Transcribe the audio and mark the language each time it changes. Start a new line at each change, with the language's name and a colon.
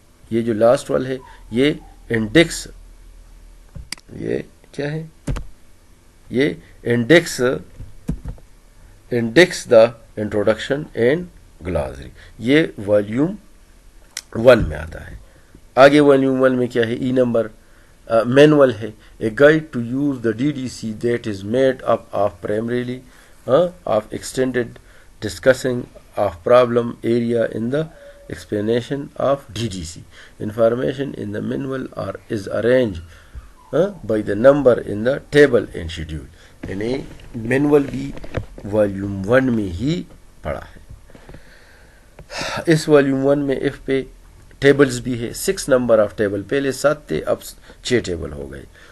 Urdu: یہ جو لاسٹ والا ہے یہ انڈیکس، یہ کیا ہے، یہ انڈیکس دا انٹروڈکشن اینڈ گلازری، یہ والیوم 1 میں آتا ہے. آگے والیوم 1 میں کیا ہے، ای نمبر مینول ہے،
English: A guide to use the D D C that is made up of primarily of extended discussing of problem area in the explanation of DDC. Information in the manual is arranged by the number in the table and schedule.
Urdu: یعنی manual بھی volume 1 میں ہی پڑا ہے. اس volume 1 میں if پہ tables بھی ہے، 6 number of table, پہلے 7 تھے اب 6 ٹیبل ہو گئے.